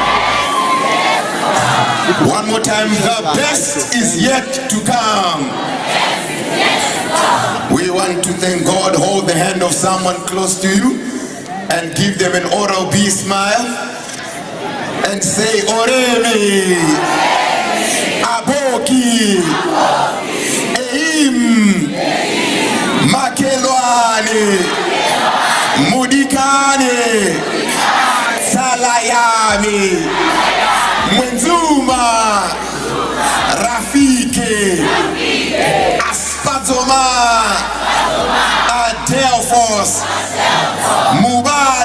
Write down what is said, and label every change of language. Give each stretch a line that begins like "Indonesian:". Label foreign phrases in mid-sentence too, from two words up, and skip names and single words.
English: One more time, the best is yet to come. We want to thank God. Hold the hand of someone close to you and give them an Oral-B smile and say, Oremi, Aboki, Eim, Makelwane, Mudikane, Salayami, Mwenzuma, Rafike, Aspazoma, Adelphos, Mubarak.